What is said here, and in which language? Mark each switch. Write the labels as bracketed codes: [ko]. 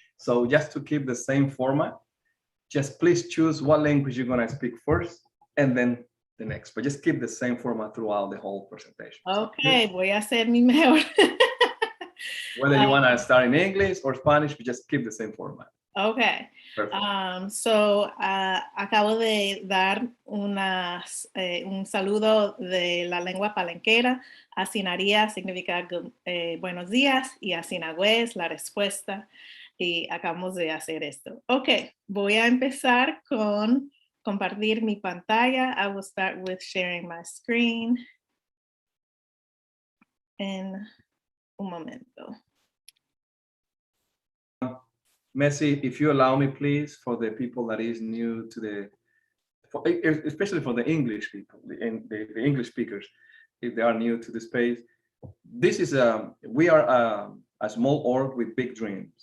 [en] So just to keep the same format, just please choose what language you're going to speak first and then the next, but just keep the same format throughout the whole presentation. Okay, so, [es] voy a hacer mi mejor. [en] Whether you want to start in English or Spanish, we just keep the same format. Okay. So [es] acabo de dar un saludo de la lengua palenquera. Asinaría significa buenos días y asinagüe es la respuesta. Y acabamos de hacer esto. Ok, voy a empezar con compartir mi pantalla. [en] I will start with sharing my screen. [es] En un momento. [en] Messi, if you allow me, please, for the people that is new to especially for the English people, the English speakers, if they are new to the space, this is we are a small org with big dreams.